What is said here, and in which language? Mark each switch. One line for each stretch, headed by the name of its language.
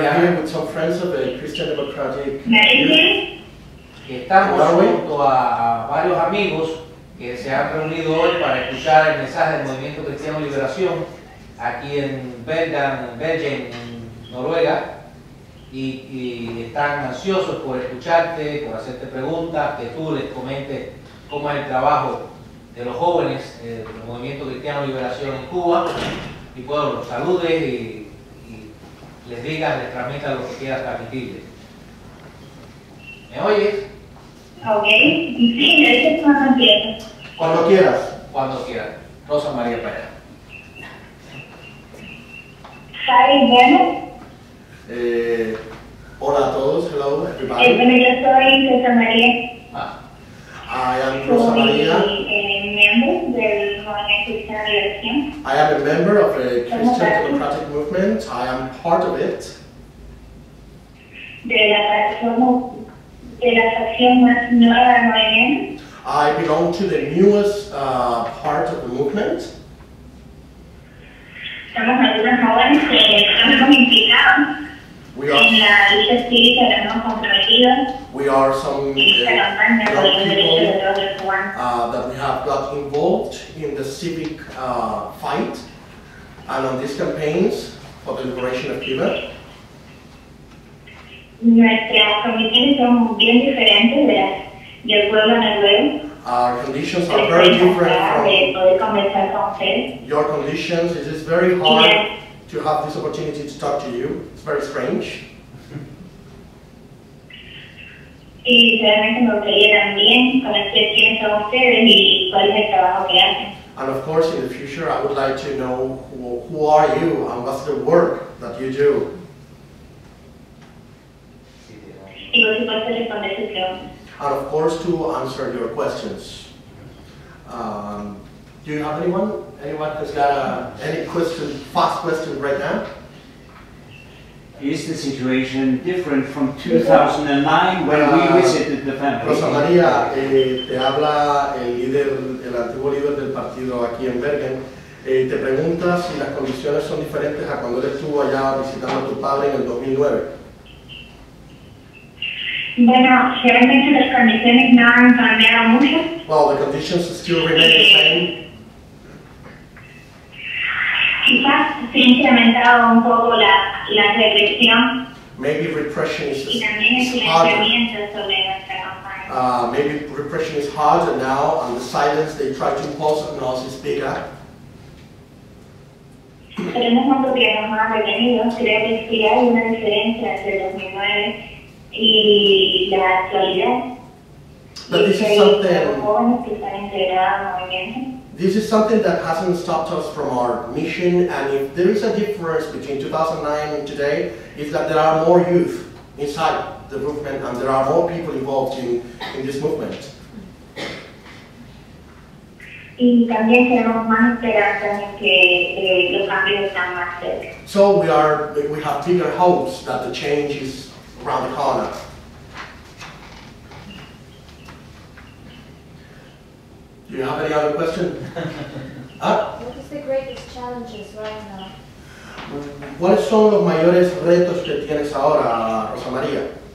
English: We are here with some friends of the Christian Democratic Youth.
Spanish: Estamos junto a varios amigos que se han reunido hoy para escuchar el mensaje del Movimiento Cristiano Liberación aquí en Bergen, en Noruega, y están ansiosos por escucharte, por hacerte preguntas, que tú les comentes cómo es el trabajo de los jóvenes del Movimiento Cristiano Liberación en Cuba, y pues los saludes y les digas, les transmitas lo que quieras transmitirles. ¿Me oyes? Ok, sí, eso cuando empiezo. Cuando quieras. Cuando quieras. Rosa María Pérez. Bueno. Hola a todos,
English: hello everybody.
Spanish: Bueno, yo soy Rosa María.
English: I am Rosa María.
Spanish: Soy miembro del Movimiento Cristiano Liberación.
English: I am a member of the Christian Democratic Movement. I am part of it.
Spanish: De la facción más nueva del movimiento.
English: I belong to the newest part of the movement.
Spanish: Somos algunos jóvenes que estamos implicados en la lucha cívica de los no comprometidos.
English: We are some young people that we have got involved in the civic fight and on these campaigns for the liberation of Cuba.
Spanish: Nuestras condiciones son bien diferentes de las del pueblo noruego.
English: Our conditions are very different from your conditions. It is very hard to have this opportunity to talk to you. It's very strange.
Spanish: Y realmente me gustaría también conocer quiénes son ustedes y cuál es el trabajo que hacen.
English: And of course, in the future, I would like to know who are you and what's the work that you do.
Spanish: Y por supuesto responder sus preguntas.
English: And of course, to answer your questions. Do you have anyone? Anyone has got any question, fast question right now? is the situation different from 2009 when we visited the family?
Spanish: Rosa María, te habla el antiguo líder del partido aquí en Bergen. Te pregunta si las condiciones son diferentes a cuando él estuvo allá visitando a tu padre en el 2009. Bueno, realmente las condiciones no han cambiado mucho.
English: Well, the conditions still remain the same.
Spanish: Quizás se ha incrementado un poco la represión.
English: Maybe repression is harder. Maybe repression is harder now, and the silence they try to impose on us is bigger.
Spanish: Pero en el mundo que nos ha detenido, creo que sí hay una diferencia entre el 2009 y la actualidad.
English: But this is something that hasn't stopped us from our mission, and if there is a difference between 2009 and today, is that there are more youth inside the movement and there are more people involved in this movement.
Spanish: Y también tenemos más esperanza en que los cambios están más cerca.
English: So we have bigger hopes that the change is around the corner. Do you have any other question? What is the greatest challenges right now?
Spanish: ¿Cuáles son los mayores retos que tienes ahora, Rosa María?